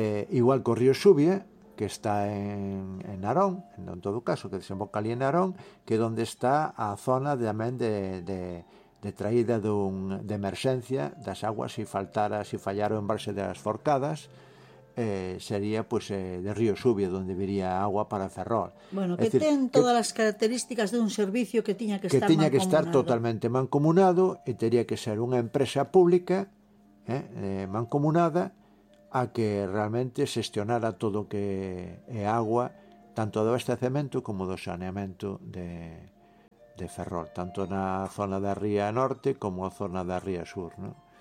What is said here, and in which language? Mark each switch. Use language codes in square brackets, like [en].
[gl] Igual que o río Xuvia, que está en Narón, en todo caso, que desemboca ali en Narón, que é onde está a zona tamén de traída de emerxencia das aguas, se faltara, se fallara o embalse das Forcadas, [es] sería pues de río Xuvia, donde viría agua para Ferrol. [gl] Bueno, que ten todas as características de un servicio que tiña que estar mancomunado. Que tiña que estar totalmente mancomunado e teria que ser unha empresa pública mancomunada a que realmente xestionara todo o que é agua, tanto do abastecemento como do saneamento de Ferrol, tanto na zona da Ría Norte como a zona da Ría Sur, ¿no?